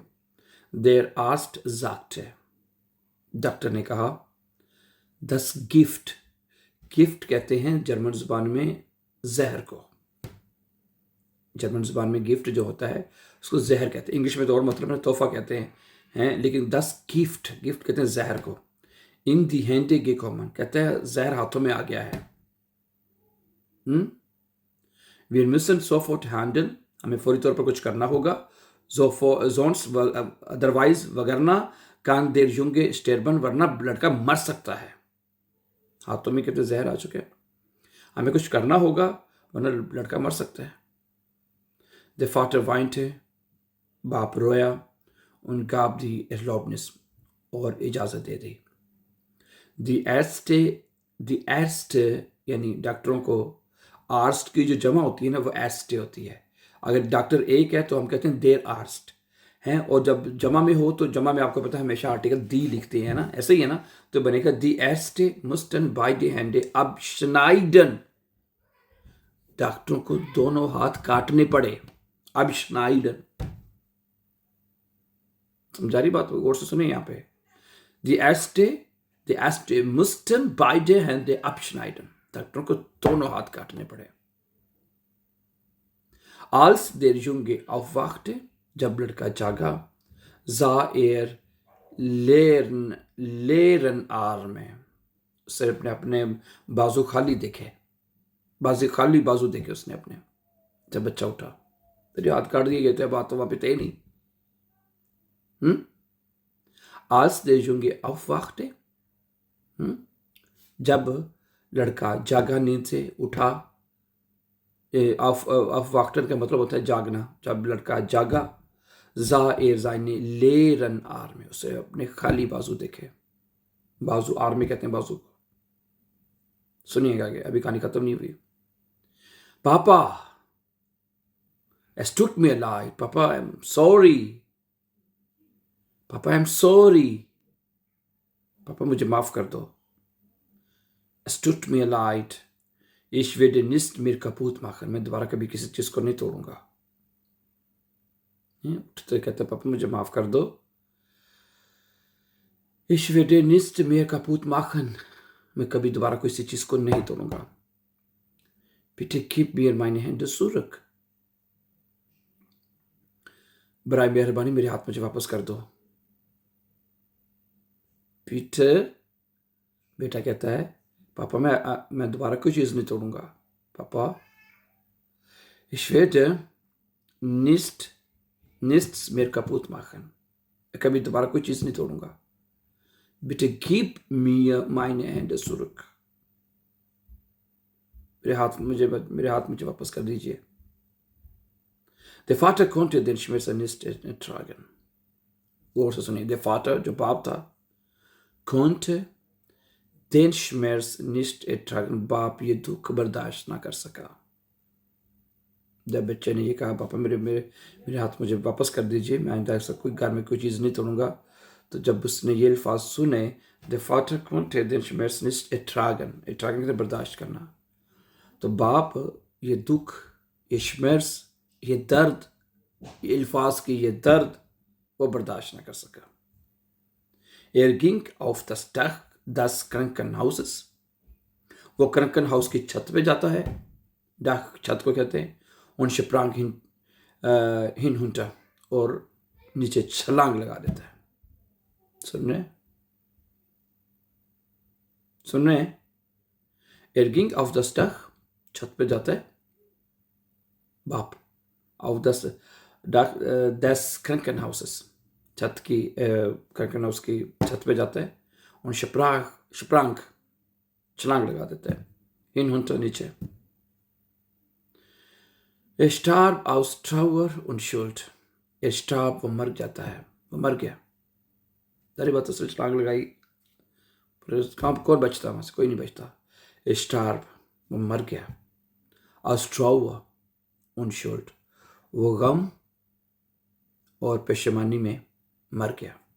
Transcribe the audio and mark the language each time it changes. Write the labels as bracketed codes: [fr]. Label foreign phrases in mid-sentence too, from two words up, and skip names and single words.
[de] Der Arzt sagte, [hi] डॉक्टर ने कहा, [de] das Gift, [hi] गिफ्ट कहते हैं जर्मन जुबान में जहर को, जर्मन जुबान में गिफ्ट जो होता है उसको जहर कहते हैं, इंग्लिश में तो और मतलब है तोहफा कहते हैं, लेकिन [de] das Gift, [hi] गिफ्ट कहते हैं जहर को। [de] in die Hände gekommen, [hi] कहते हैं जहर हाथों में आ गया है। [de] Wir müssen sofort handeln, [hi] हमें फौरी तौर पर कुछ करना होगा। [de] sonst otherwise, वगरना kann der Junge sterben, [hi] वरना लड़का मर सकता है। हाथों में कहते जहर आ चुके हैं, हमें कुछ करना होगा वरना लड़का मर सकता है। [de] Der Vater weinte, [hi] बाप रोया, [de] und gab die Erlaubnis, [hi] और इजाजत दे दी। [de] die Ärzte [hi] यानी डॉक्टरों को, आर्स्ट की जो जमा होती है ना वो एस्टे होती है। अगर डॉक्टर एक है तो हम कहते हैं [de] der Arzt [hi] हैं, और जब जमा में हो तो जमा में आपको पता है हमेशा आर्टिकल दी लिखते हैं ना, ऐसे ही है ना, तो बनेगा [de] die Ärzte mussten beide Hände abschneiden, [hi] डॉक्टरों को दोनों हाथ काटने पड़े। abschneiden, समझा रही बात, गौर से सुने यहाँ पे। [de] die Ärzte mussten beide Hände abschneiden, [hi] डॉक्टरों को दोनों हाथ काटने पड़े। [de] Als der Junge aufwachte, [hi] जब लड़का जागा, [de] sah er leeren Arme, [hi] सिर्फ अपने बाजू खाली देखे, खाली बाजू देखे उसने अपने, जब बच्चा उठा। तेरे हाथ काट दिए गए थे, बात तो वहां पे थे नहीं। [de] Als der Junge aufwachte, [hi] जब लड़का जागा, नींद से उठा, aufwachten का मतलब होता है जागना, जब लड़का जागा, [de] sah er seine leeren Arme, [hi] उसे अपने खाली बाजू देखे। बाजू, आर्मी कहते हैं बाजू को। सुनिएगा आगे, अभी कहानी खत्म नहीं हुई। पापा, [de] es tut mir leid, [hi] पापा [en] I am sorry, [hi] पापा [en] I am sorry, [hi] पापा मुझे माफ कर दो। [de] es tut mir leid, ich werde nicht mehr kaputt machen, [hi] मैं दोबारा कभी किसी चीज को नहीं तोड़ूंगा। तो कहते पापा मुझे माफ कर दो। [de] ich werde nicht mehr kaputt machen, [hi] मैं कभी दोबारा किसी चीज को नहीं तोड़ूंगा। [de] bitte gib mir meine Hände zurück, [hi] बराए मेहरबानी मेरे हाथ मुझे वापस कर दो। bitte, बेटा कहता है पापा मैं दोबारा कोई चीज नहीं तोड़ूंगा। पापा, [de] ich werde nichts mehr kaputt machen, [hi] मैं कभी दोबारा कोई चीज नहीं तोड़ूंगा। [de] bitte gib mir meine Hände zurück, [hi] मेरे हाथ मुझे वापस कर दीजिए। [de] Der Vater konnte den Schmerz nicht ertragen, [hi] गौर से सुनिए। [de] der Vater [hi] जो बाप था, [de] konnte den Schmerz nicht ertragen, [hi] बाप ये दुख बर्दाश्त ना कर सका। जब बच्चे ने ये कहा पापा मेरे हाथ मुझे वापस कर दीजिए, मैं आइंदा ऐसा कोई घर में कोई चीज़ नहीं तोड़ूंगा, तो जब उसने ये अल्फाज सुने, [en] the father [de] konnte den Schmerz nicht ertragen, [hi] ertragen मतलब बर्दाश्त करना। तो बाप ये दुख, ये श्मेर्स, ये दर्द, ये अल्फाज की ये दर्द वो बर्दाश्त ना कर सका। [de] ging auf das Dach des Krankenhauses, [hi] वो क्रंकनहाउस की छत पे जाता है, डाक छत को कहते हैं, [de] und sprang hinunter [hi] और नीचे छलांग लगा देता है। सुन रहे सुन रहे [de] ging auf das Dach, [hi] छत पे जाता है बाप, [de] auf das Dach des Krankenhauses, [hi] छत की क्रंकनहाउस की छत पे जाता है, और sprang छलांग लगा देता है, hinunter नीचे। [de] starb aus Trauer und Schuld, [hi] starb वो मर जाता है, वो मर गया। सारी बात से छलांग लगाई, कहाँ कौन बचता, वहां से कोई नहीं बचता। starb वो मर गया, [de] aus Trauer und Schuld [hi] वो गम और पेशेमानी में मर गया।